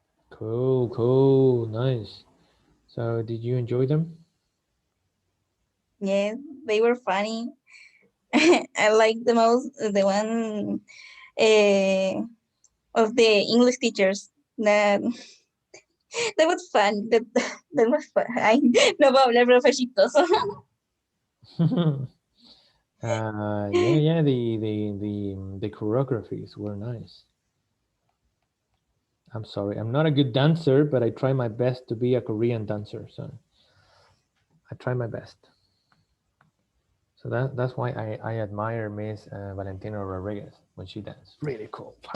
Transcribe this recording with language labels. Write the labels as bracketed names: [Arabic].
[English] Cool, nice. So, did you enjoy them? Yes, they were funny. I like the most the one of the English teachers. That was fun. That was fun. [Spanish] Ay, no puedo hablar, pero fue chistoso. [English] Yeah. The choreographies were nice. I'm sorry, I'm not a good dancer, but I try my best to be a Korean dancer. So I try my best. So that's why I admire Miss Valentina Rodriguez when she dances. Really cool.